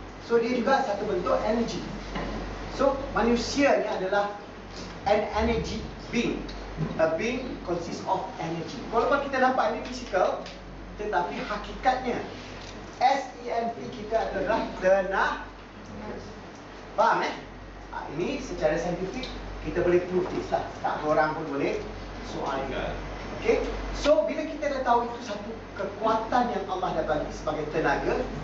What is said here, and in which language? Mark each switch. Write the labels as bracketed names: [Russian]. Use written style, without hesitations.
[Malay] So dia juga satu bentuk energy. So manusia ni adalah [English] an energy being. A being consists of energy. [Malay] Walaupun kita nampak ini physical, tetapi hakikatnya SEMP kita adalah tenaga. Faham ini secara saintifik kita boleh [English] prove this lah. [Malay] Tak orang pun boleh soal ini. Okay. So bila kita dah tahu itu satu kekuatan yang Allah dah bagi sebagai tenaga.